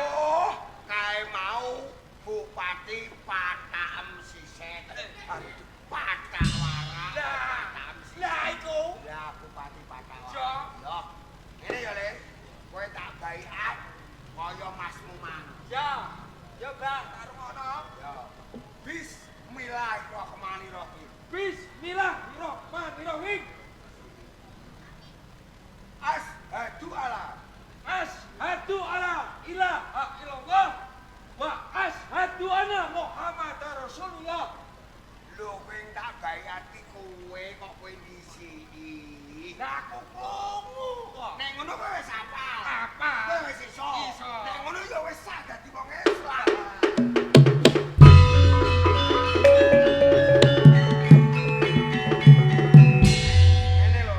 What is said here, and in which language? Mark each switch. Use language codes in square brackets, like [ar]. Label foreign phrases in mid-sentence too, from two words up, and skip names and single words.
[jv] Oh, kae mau Bupati Patakem Siset. Patawara. Patakem Siset. Lah iku. Ya Bupati Patawara. Yo. Yo. Ngene ya, Le. Kowe tak baiat kaya masmu mang. Ya. Ya, Mbak, tak rungono. Yo. [ar] بسم الله الرحمن الرحيم. بسم الله الرحمن الرحيم. أشهد ألا أشهد ألا إله إلا الله وأشهد أن محمدا رسول الله. [jv] lho kowe tak baiati kowe kok kowe ndisiki. Lah aku krungu kok. Nek ngono kowe wis apal. Apal. Kowe wis iso. Iso. Nek ngono ya wis sah dadi wong Islam. Ngene lho.